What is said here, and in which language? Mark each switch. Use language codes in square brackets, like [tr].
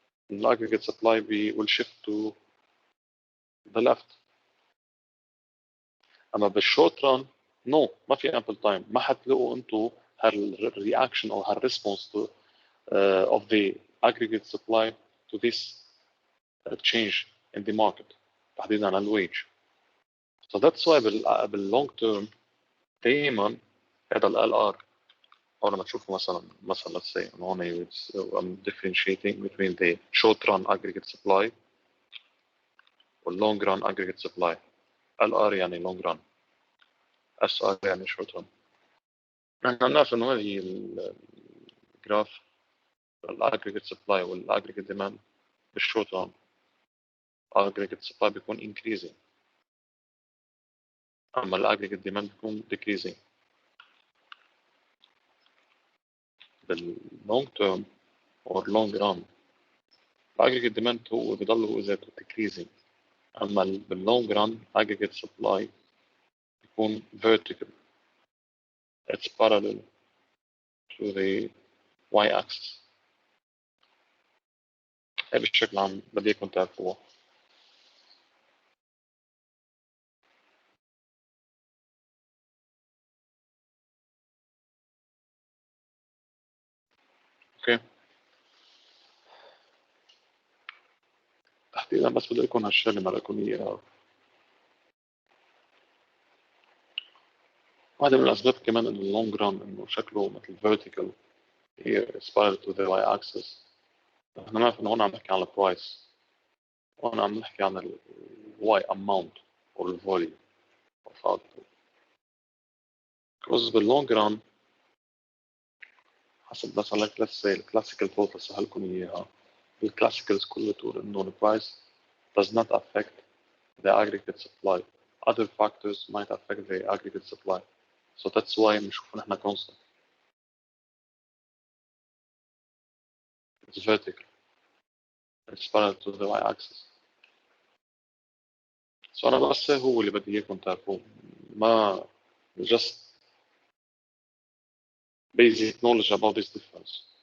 [en] The aggregate supply will shift to the left. [ar] أما بالشورت ران [en] no [ar] ما في ample time. ما حتلاقوا أنتوا هالreaction أو هالresponse [en] to of the aggregate supply to this change in the market [ar] تحديدا على الويج. [en] So that's why باللونج term دائما هذا ال LR [ar] أو لما تشوفوا مثلا [en] let's say هون I'm differentiating between the short run aggregate supply واللونج run aggregate supply. LR يعني long run SR يعني short run. [ar] نحن نعرف إنه هذه الجراف aggregate supply aggregate demand بالshort run aggregate supply بيكون increasing أما aggregate demand بيكون decreasing. باللونج term or long run aggregate demand هو بيضل هو ذاته decreasing. أما باللونج run aggregate supply بيكون vertical. [en] It's parallel to the y-axis. [ar] هاي بشكل عام بدي إياكم تعرفوها. اوكي تحديدا بس بدي يكون هالشغله ما لكم اياها. واحدة من الأسباب كمان إنه اللونج ران إنه شكله مثل vertical هي spiral to the y-axis. إحنا نعرف إنه هون عم نحكي عن البرايس، هون عم نحكي عن ال y amount أو ال volume of output. because باللونج ران حسب مثلا [en] let's say [ar] الكلاسيكال توتال سهلكم إياها. الكلاسيكالز كله تقول إنه [en] the price does not affect the aggregate supply. Other factors might affect the aggregate supply. So that's why [ar] بنشوف نحن [en] constant. It's vertical. It's parallel to the y-axis. [ar] So أنا بس هو اللي بدي إياكم تعرفوه. [en] ما just basic knowledge about this difference.